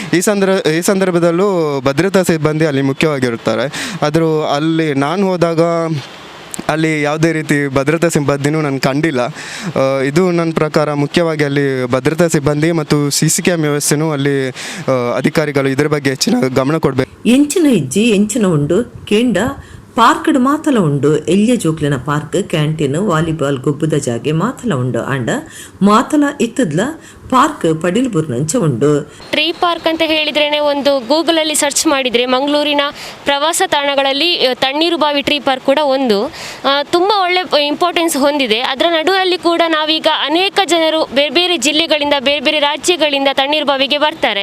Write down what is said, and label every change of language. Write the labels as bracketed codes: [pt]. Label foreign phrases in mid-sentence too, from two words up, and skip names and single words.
[kn] ಈ ಸಂದರ್ಭದಲ್ಲೂ ಭದ್ರತಾ ಸಿಬ್ಬಂದಿ ಅಲ್ಲಿ ಮುಖ್ಯವಾಗಿರುತ್ತಾರೆ. ಆದರೂ ಅಲ್ಲಿ ನಾನು ಹೋದಾಗ ಅಲ್ಲಿ ಯಾವುದೇ ರೀತಿ ಭದ್ರತಾ ಸಿಬ್ಬಂದಿನೂ ನಾನು ಕಂಡಿಲ್ಲ. ಇದು ನನ್ನ ಪ್ರಕಾರ ಮುಖ್ಯವಾಗಿ ಅಲ್ಲಿ ಭದ್ರತಾ ಸಿಬ್ಬಂದಿ ಮತ್ತು CC ಕ್ಯಾಮ್ ವ್ಯವಸ್ಥೆನೂ ಅಲ್ಲಿ ಅಧಿಕಾರಿಗಳು ಇದರ ಬಗ್ಗೆ ಹೆಚ್ಚಿನ ಗಮನ ಕೊಡಬೇಕು. [tcy] ಎಂಚಿನ ಇಜ್ಜಿ ಎಂಚಿನ ಉಂಡು ಕೇಂಡ ಪಾರ್ಕ್ಡ್ ಮಾತಲ ಉಂಡು. ಎಲ್ಯ ಜೋಕ್ಲಿನ ಪಾರ್ಕ್ ಕ್ಯಾಂಟೀನ್ ವಾಲಿಬಾಲ್ ಗೊಬ್ಬುದ ಜಾಗೆ ಮಾತಲ ಉಂಡು. ಅಂಡ ಮಾತಲ ಇತ್ತದ್ಲ ಪಾರ್ಕ್ ಪಡಿಲ್ಬುರ್ನಂಚ ಉಂಡು. [kn] ಟ್ರೀ ಪಾರ್ಕ್ ಅಂತ ಹೇಳಿದ್ರೇನೆ ಒಂದು ಗೂಗಲಲ್ಲಿ ಸರ್ಚ್ ಮಾಡಿದರೆ ಮಂಗಳೂರಿನ ಪ್ರವಾಸ ತಾಣಗಳಲ್ಲಿ ತಣ್ಣೀರುಬಾವಿ ಟ್ರೀ ಪಾರ್ಕ್ ಕೂಡ ಒಂದು ತುಂಬ ಒಳ್ಳೆ ಇಂಪಾರ್ಟೆನ್ಸ್ ಹೊಂದಿದೆ. ಅದರ ನಡುವಲ್ಲಿ ಕೂಡ ನಾವೀಗ ಅನೇಕ ಜನರು ಬೇರೆ ಬೇರೆ ಜಿಲ್ಲೆಗಳಿಂದ ಬೇರೆ ಬೇರೆ ರಾಜ್ಯಗಳಿಂದ ತಣ್ಣೀರುಬಾವಿಗೆ ಬರ್ತಾರೆ.